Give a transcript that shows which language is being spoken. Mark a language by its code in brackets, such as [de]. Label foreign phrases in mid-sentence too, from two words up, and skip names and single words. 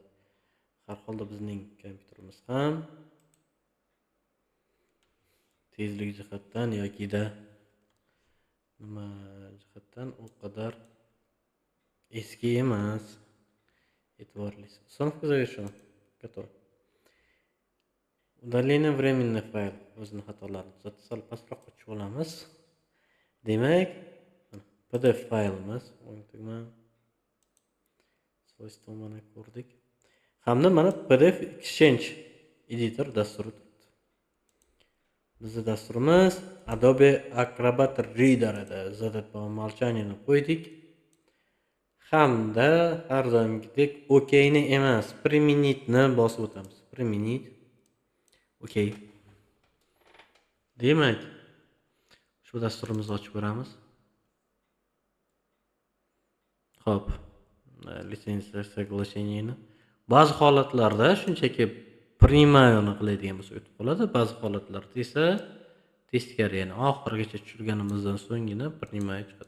[uz] Har holda bizning kompyuterimiz ham tezlik jihatdan yokida nima jihatdan u qadar eski emas. [ru] E'tiborlisiz. Uстановка завершена. Готово. Удаление временный файл. [uz] O'zini xatolarini tuzatib sal pastroqqa tushib olamiz. Demak, PDF faylimiz o'ngtugma svойства mana ko'rdik. Hamda mana PDF Exchange editor dasturi turibdi. Bizning dasturimiz Adobe Acrobat Reader edi. [ru] Zadat по умолчанию qo'ydik. [uz] Hamda har doimgidek OK ni emas, Priminit ni bosib o'tamiz. [ru] Priminit. OK. [uz] Demak, shu dasturimizni ochib ko'ramiz. Xo'p, litsenziya соглашениeni ba'zi holatlarda shunchaki primayoni qiladigan bo'lsa o'tib qoladi, ba'zi holatlarda esa teskari, ya'ni oxirigacha tushirganimizdan so'nggina primay chiqadi.